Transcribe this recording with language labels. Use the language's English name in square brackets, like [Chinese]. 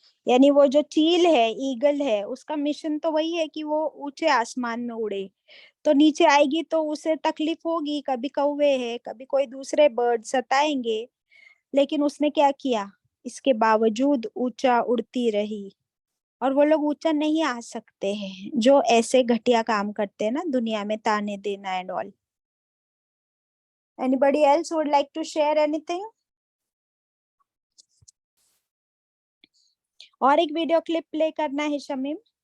[Urdu] یعنی وہ جو چیل ہے, ایگل ہے, اس کا مشن تو وہی ہے کہ وہ اونچے آسمان میں اڑے, تو نیچے آئے گی تو اسے تکلیف ہوگی, کبھی کوے ہے, کبھی کوئی دوسرے برڈ ستائیں گے, لیکن اس نے کیا کیا, اس کے باوجود اونچا اڑتی رہی. اور وہ لوگ اونچا نہیں آ سکتے ہیں جو ایسے گھٹیا کام کرتے ہیں نا دنیا میں, تانے دینا [English] And all. Anybody else would like to share anything? [Urdu] اور ایک ویڈیو کلپ پلے کرنا ہے شمیم.